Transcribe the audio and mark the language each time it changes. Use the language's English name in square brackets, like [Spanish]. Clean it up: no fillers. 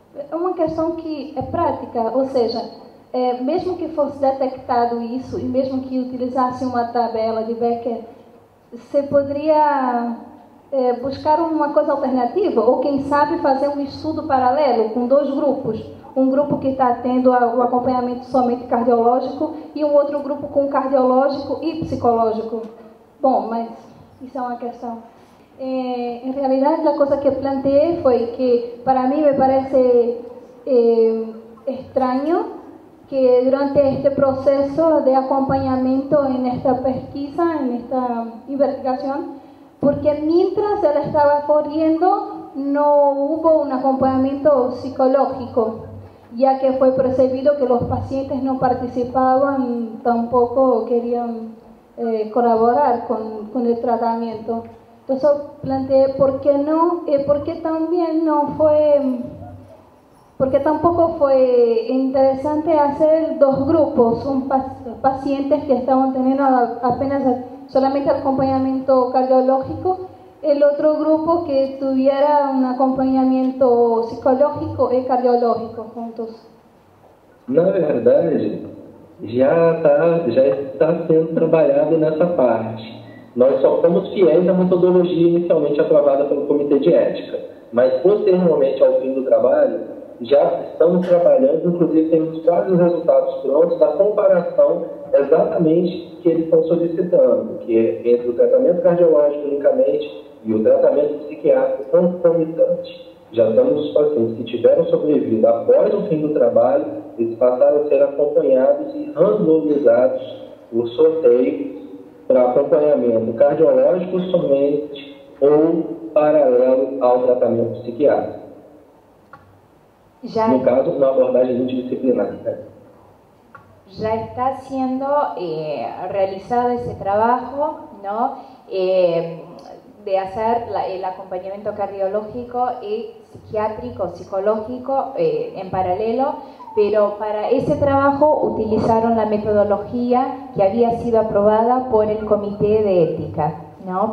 [Portuguese] É uma questão que é prática, ou seja, mesmo que fosse detectado isso e mesmo que utilizasse uma tabela de Becker, você poderia buscar uma coisa alternativa, ou quem sabe fazer um estudo paralelo com dois grupos, um grupo que está tendo o acompanhamento somente cardiológico e um outro grupo com cardiológico e psicológico. Bom, mas isso é uma questão. Em realidade, a coisa que planteei foi que, para mim, me parece estranho [Spanish] que durante este proceso de acompañamiento en esta pesquisa, en esta investigación, porque mientras él estaba corriendo no hubo un acompañamiento psicológico, ya que fue percibido que los pacientes no participaban, tampoco querían colaborar con el tratamiento. Entonces planteé por qué no, porque también no fue... Porque tampoco fue interesante hacer dos grupos, pacientes que estaban teniendo apenas solamente acompañamiento cardiológico, el otro grupo que tuviera un acompañamiento psicológico y cardiológico juntos. [Portuguese] Na verdade, já está sendo trabalhado nessa parte. Nós só fomos fiéis à metodologia inicialmente aprovada pelo Comitê de Ética, mas posteriormente ao fim do trabalho, já estamos trabalhando, inclusive temos quase os resultados prontos da comparação exatamente que eles estão solicitando, que é entre o tratamento cardiológico unicamente e o tratamento psiquiátrico concomitante. Já estamos os pacientes que tiveram sobrevivido após o fim do trabalho, eles passaram a ser acompanhados e randomizados por sorteio para acompanhamento cardiológico somente ou paralelo ao tratamento psiquiátrico. No caso, uma abordagem multidisciplinar. [Spanish] Ya está siendo realizado ese trabajo, ¿no? de hacer el acompañamiento cardiológico y psiquiátrico, psicológico en paralelo, pero para ese trabajo utilizaron la metodología que había sido aprobada por el Comité de Ética, ¿no?